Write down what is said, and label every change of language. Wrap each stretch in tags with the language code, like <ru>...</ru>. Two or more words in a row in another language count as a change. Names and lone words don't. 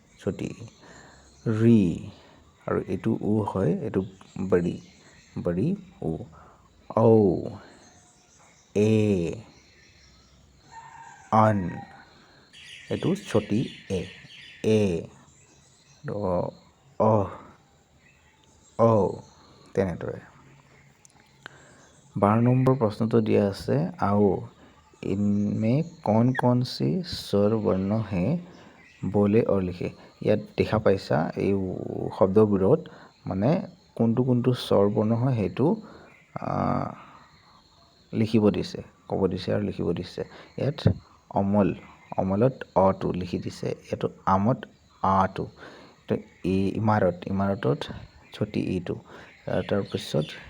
<as>ৰি আৰু এইটো উ হয় এইটো বড়ি উ ঔ এ অন এইটো ছটি এ তেনেদৰে। 12 নম্বৰ প্ৰশ্নটো দিয়া আছে আও</as> <hi>इनमें कौन कौन सी स्वर वर्ण है बोले और लिखे।</hi> <as>ইয়াত দেখা পাইছা এই শব্দবোৰত মানে কোনটো কোনটো স্বৰ বৰ্ণ হয় সেইটো লিখিব দিছে, ক'ব দিছে আৰু লিখিব দিছে। ইয়াত অমলত অটো লিখি দিছে, এইটো আমত আটো, ইমাৰতত ছটি ইটো, তাৰপিছত</as>